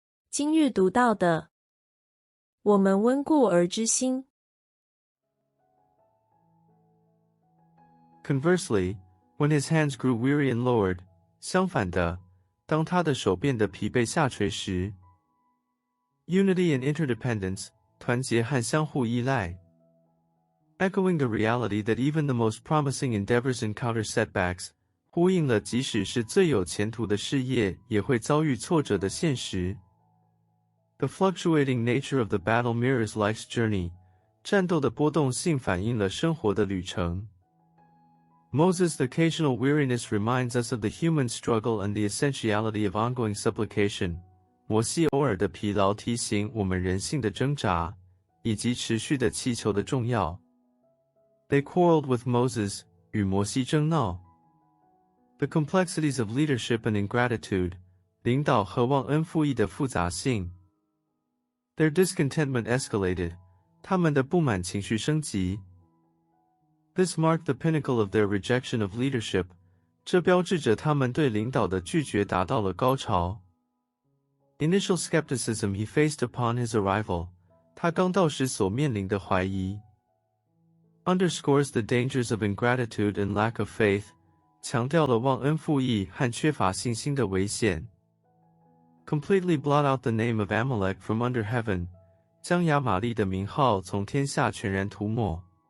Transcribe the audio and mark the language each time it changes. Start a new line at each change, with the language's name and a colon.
Chinese: 今日读到的，我们温故而知新。
English: Conversely, when his hands grew weary and lowered,
Chinese: 相反的，当他的手变得疲惫下垂时
English: ，unity and interdependence,
Chinese: 团结和相互依赖
English: ，echoing the reality that even the most promising endeavors encounter setbacks.
Chinese: 呼应了即使是最有前途的事业也会遭遇挫折的现实。
English: The fluctuating nature of the battle mirrors life's journey.
Chinese: 战斗的波动性反映了生活的旅程。
English: Moses' occasional weariness reminds us of the human struggle and the essentiality of ongoing supplication.
Chinese: 摩西偶尔的疲劳提醒我们人性的挣扎，以及持续的祈求的重要。
English: They quarreled with Moses.
Chinese: 与摩西争闹。
English: The complexities of leadership and ingratitude,
Chinese: 领导和忘恩负义的复杂性。
English: Their discontentment escalated,
Chinese: 他们的不满情绪升级。
English: This marked the pinnacle of their rejection of leadership,
Chinese: 这标志着他们对领导的拒绝达到了高潮。
English: Initial skepticism he faced upon his arrival,
Chinese: 他刚到时所面临的怀疑
English: underscores the dangers of ingratitude and lack of faith,
Chinese: 强调了忘恩负义和缺乏信心的危险
English: completely blot out the name of Amalek from under heaven,
Chinese: 将亚玛力的名号从天下全然涂抹